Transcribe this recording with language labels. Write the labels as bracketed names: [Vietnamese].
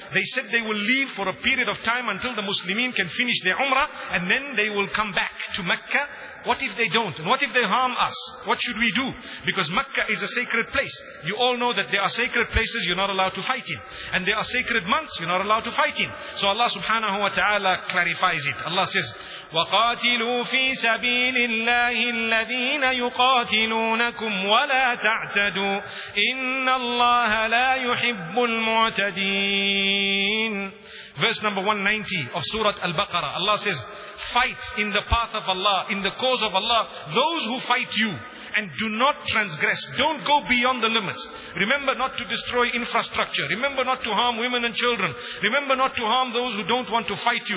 [English] They said they will leave for a period of time until the Muslimin can finish their Umrah and then they will come back to Mecca. What if they don't? And what if they harm us? What should we do? Because Mecca is a sacred place. You all know that there are sacred places you're not allowed to fight in. And there are sacred months you're not allowed to fight in. So Allah subhanahu wa ta'ala clarifies it. Allah says, [Arabic] وَقَاتِلُوا فِي سَبِيلِ اللَّهِ الَّذِينَ يُقَاتِلُونَكُمْ وَلَا تَعْتَدُوا إِنَّ اللَّهَ لَا يُحِبُّ الْمُعْتَدِينَ. [English] Verse number 190 of Surah Al-Baqarah. Allah says, fight in the path of Allah, in the cause of Allah, those who fight you, and do not transgress. Don't go beyond the limits. Remember not to destroy infrastructure. Remember not to harm women and children. Remember not to harm those who don't want to fight you.